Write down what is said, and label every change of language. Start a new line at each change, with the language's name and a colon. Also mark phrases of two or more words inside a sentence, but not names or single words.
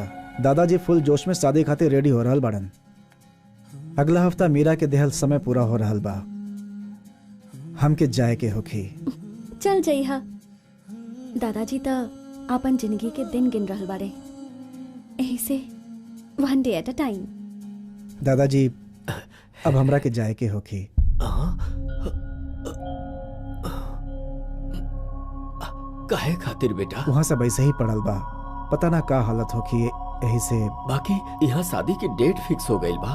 Bhojpuri: दादाजी फुल जोश में शादी खातिर रेडी हो रहल बाड़न। अगला हफ्ता मीरा के देहल समय पूरा हो रहल बा, हमके जाए के होखी। चल जइहा। दादाजी तो अपन जिंदगी के दिन गिन रहल बाड़े, यही से
English: one day at a time.
Bhojpuri: दादाजी अब हमरा के जाए के होखी। काहे खातिर बेटा? वहाँ सब ऐसे ही पड़ल बा, पता ना का हालत होखी, यही से। बाकी यहाँ शादी की डेट फिक्स हो गई बा।